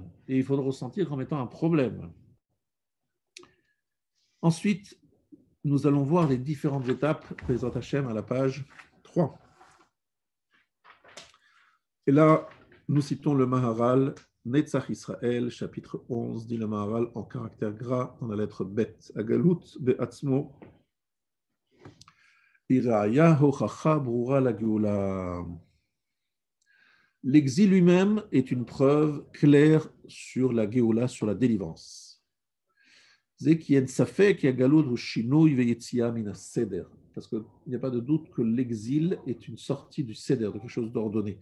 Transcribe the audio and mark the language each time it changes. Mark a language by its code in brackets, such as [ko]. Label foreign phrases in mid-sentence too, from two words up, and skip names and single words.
[fr] Et il faut le ressentir comme étant un problème. Ensuite, nous allons voir les différentes étapes, [he] בעזרת השם, [fr] à la page 3. Et là, nous citons le Maharal, Netzach Israël, chapitre 11, dit le Maharal en caractère gras dans la lettre Bet. [he] הגלות בעצמו היא ראיה הוכחה ברורה לגאולה. [fr] L'exil lui-même est une preuve claire sur la geoula, sur la délivrance. Parce qu'il n'y a pas de doute que l'exil est une sortie du seder, de quelque chose d'ordonné.